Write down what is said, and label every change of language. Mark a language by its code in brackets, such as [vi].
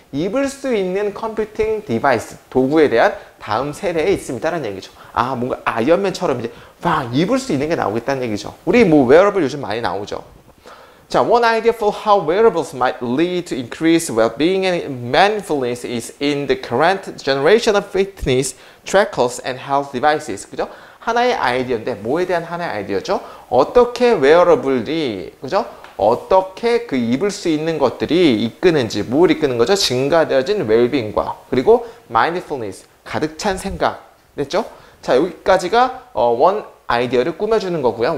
[ko] 입을 수 있는 컴퓨팅 디바이스, 도구에 대한 다음 세대에 있습니다라는 얘기죠. 뭔가 아이언맨처럼 이제 입을 수 있는 게 나오겠다는 얘기죠. 우리 뭐 wearable 요즘 많이 나오죠. 자, [en] one idea for how wearables might lead to increased well-being and mindfulness is in the current generation of fitness trackers and health devices. [ko] 그죠? 하나의 아이디어인데 뭐에 대한 하나의 아이디어죠? 어떻게 웨어러블이, 그죠? 어떻게 그 입을 수 있는 것들이 이끄는지, 뭘 이끄는 거죠? 증가되어진 웰빙과 그리고 마인드풀니스, 가득 찬 생각. 됐죠? 자, 여기까지가 원 아이디어를 꾸며주는 거고요.